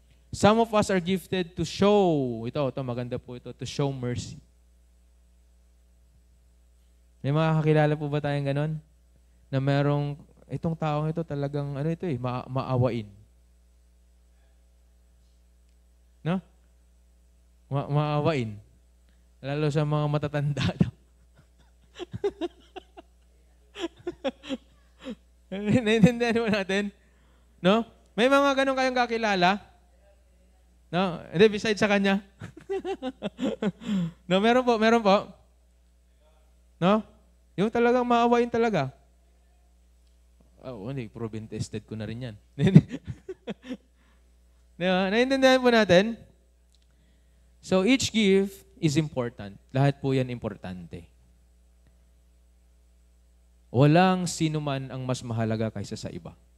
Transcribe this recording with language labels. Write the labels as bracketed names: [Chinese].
[English] Some of us are gifted to show, [Filipino] ito maganda po ito, [English] to show mercy. [Filipino] May mga kakilala po ba tayong ganun? Na merong, itong taong ito talagang, maawain. No? Maawain. Lalo sa mga matatanda. Naiintindihan mo natin? No? May mga ganun kayong kakilala? No? Hindi, besides sa kanya. No, meron po. No? Yung talagang maawain talaga. Hindi, proven tested ko na rin yan. Diba? Naiintindihan po natin? [English] So, each gift is important. [Filipino] Lahat po yan importante. Walang sino man ang mas mahalaga kaysa sa iba.